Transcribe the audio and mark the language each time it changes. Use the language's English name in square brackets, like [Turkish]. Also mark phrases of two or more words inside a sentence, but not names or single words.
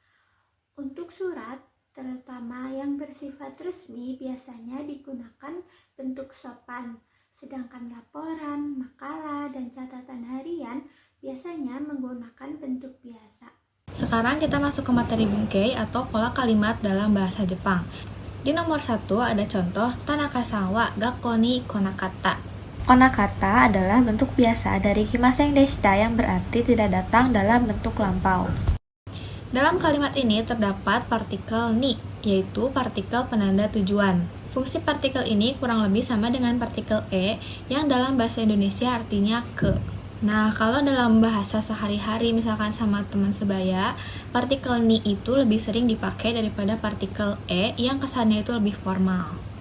[Indonesian] Untuk surat, terutama yang bersifat resmi, biasanya digunakan bentuk sopan. Sedangkan laporan, makalah, dan catatan harian biasanya menggunakan bentuk biasa. Sekarang kita masuk ke materi bunkei atau pola kalimat dalam bahasa Jepang. Di nomor 1 ada contoh [Japanese] 田中さんは学校に来なかった. [Indonesian] Konakata adalah bentuk biasa dari [Japanese] 来ませんでした [Indonesian] yang berarti tidak datang dalam bentuk lampau. Dalam kalimat ini terdapat partikel ni, yaitu partikel penanda tujuan. Fungsi partikel ini kurang lebih sama dengan partikel e yang dalam bahasa Indonesia artinya ke. Nah, kalau dalam bahasa sehari-hari misalkan sama teman sebaya, partikel ni itu lebih sering dipakai daripada partikel e yang kesannya itu lebih formal.